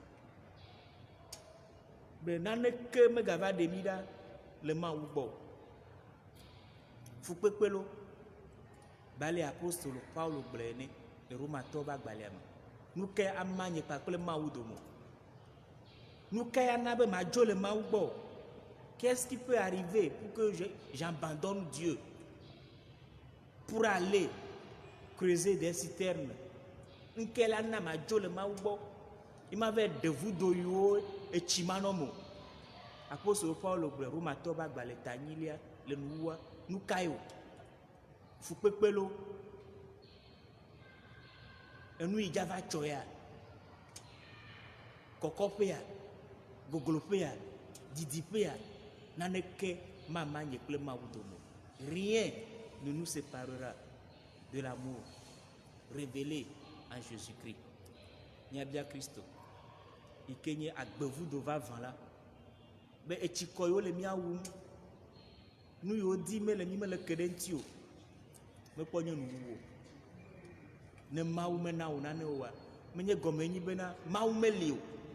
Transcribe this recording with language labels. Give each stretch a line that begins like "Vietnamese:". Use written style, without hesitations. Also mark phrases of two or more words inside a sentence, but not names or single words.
Ewe: be naneke megava ɖe mí ɖa le Mawu gbɔ fukpekpe lo bale apostolo Paulo gblɔ ene le Romatɔwo ƒe agbalẽa me nu ke ama nye kpakple Mawu dome nu ke ana be madzo le Mawu gbɔ
French: qu'est-ce qui peut arriver pour que j'abandonne Dieu pour aller creuser des citernes
Ewe: nke la na madzo le Mawu gbɔ imave ɖe vudo yiwo etsi manɔ me apostolo Paulo gblɔ Romatɔwo ƒe agbalẽ tanyilia le nuwua nu kae o fukpekpe lo enu yi dza va tsɔ ya kɔkɔƒea gogloƒea didiƒea naneke mama nye kple Mawu dome
French: rien ne nous séparera de l'amour révélé en Jésus-Christ
Ewe: miabia Kristo yi ke nye agbevudo vavã la be etsikɔ yiwo le míawum nu yiwo di mele mí mele ke ɖe ŋuti o mekpɔ nye nuwuwo ne Mawu mena wo nane oa menye gɔme nyi bena Mawu meli o